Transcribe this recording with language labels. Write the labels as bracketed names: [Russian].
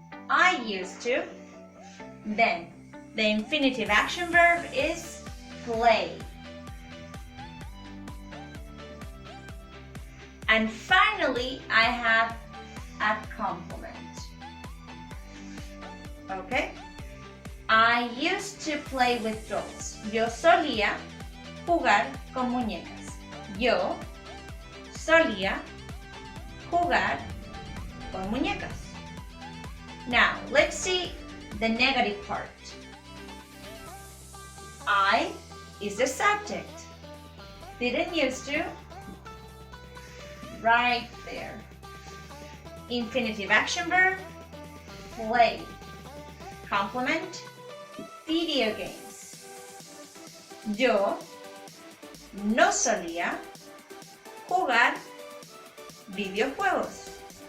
[English] I used to, then. The infinitive action verb is play. And finally, I have a complement. Okay? I used to play with dolls. [Spanish] Yo solía jugar con muñecas. Yo solía jugar con muñecas. [English] Now, let's see the negative part. I is the subject. Didn't used to. Right there. Infinitive action verb, play. Complement, video games. [Spanish] Yo no solía jugar videojuegos.